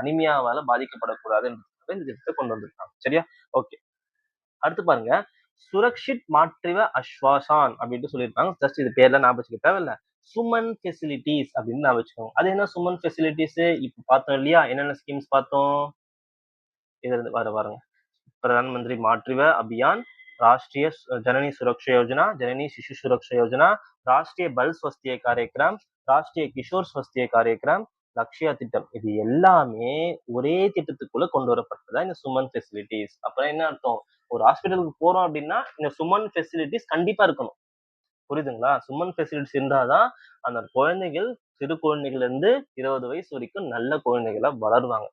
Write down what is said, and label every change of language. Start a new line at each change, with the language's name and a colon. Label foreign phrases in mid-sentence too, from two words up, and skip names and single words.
Tamil: அனிமியாவால பாதிக்கப்படக்கூடாதுன்றதுக்காக இந்த திட்டத்த கொண்டு வந்திருக்காங்க. சரியா? ஓகே. அடுத்து பாருங்க. சுரக்ஷித் மாட்ரிவ அஸ்வாசான் அப்படின்ட்டு சொல்லியிருக்காங்க. ஜஸ்ட் இது பேர்லாம் ஞாபகம் வச்சுக்க தேவையில்ல. சுமன் ஃபெசிலிட்டீஸ் அப்படின்னு ஞாபகம் வச்சுக்கோங்க. அது என்ன சுமன் ஃபெசிலிட்டீஸ்? இப்ப பார்த்தோம் இல்லையா? என்னென்ன ஸ்கீம்ஸ் பார்த்தோம்? இதுல பாருங்க.
Hindi: प्रधान मंत्री मातृत्व अभियान, राष्ट्रीय जननी सुरक्षा योजना, जननी शिशु सुरक्षा योजना, राष्ट्रीय बल स्वास्थ्य कार्यक्रम, राष्ट्रीय किशोर स्वास्थ्य कार्यक्रम,
Tamil: லக்ஷ்யா திட்டம் இது எல்லாமே ஒரே திட்டத்துக்குள்ள கொண்டு வரப்பட்டதா இந்த சுமன் ஃபெசிலிட்டிஸ். அப்புறம் என்ன அர்த்தம்? ஒரு ஹாஸ்பிட்டலுக்கு போறோம் அப்படின்னா இந்த சுமன் ஃபெசிலிட்டிஸ் கண்டிப்பா இருக்கணும். புரியுதுங்களா? சுமன் ஃபெசிலிட்டிஸ் இருந்தாதான் அந்த குழந்தைகள் சிறு குழந்தைகள்ல இருந்து 20 வயசு வரைக்கும் நல்ல குழந்தைகளா வளருவாங்க.